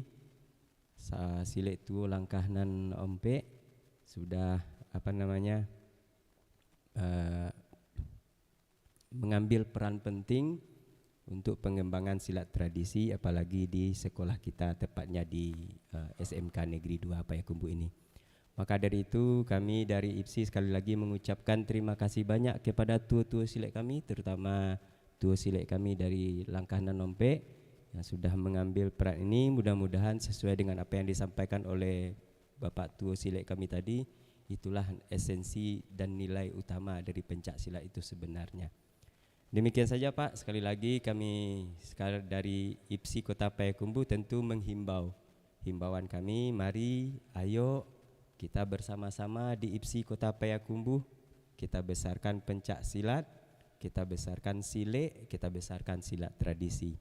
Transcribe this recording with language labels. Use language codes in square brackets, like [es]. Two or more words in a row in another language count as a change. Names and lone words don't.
[id] Silek tuo langkahnan ompek sudah mengambil peran penting untuk pengembangan silat tradisi, apalagi di sekolah kita, tepatnya di SMK Negeri 2 Payakumbuh ini. Maka dari itu kami dari IPSI sekali lagi mengucapkan terima kasih banyak kepada tuo-tuo silek kami, terutama tuo silek kami dari Langkahnan Ompek yang sudah mengambil peran ini. Mudah-mudahan sesuai dengan apa yang disampaikan oleh Bapak tuo silek kami tadi, itulah esensi dan nilai utama dari pencak silat itu sebenarnya. Demikian saja Pak, sekali lagi kami sekarang dari IPSI Kota Payakumbuh tentu menghimbau, himbauan kami, mari ayo kita bersama-sama di IPSI Kota Payakumbuh kita besarkan pencak silat, kita besarkan silek, kita besarkan silat tradisi.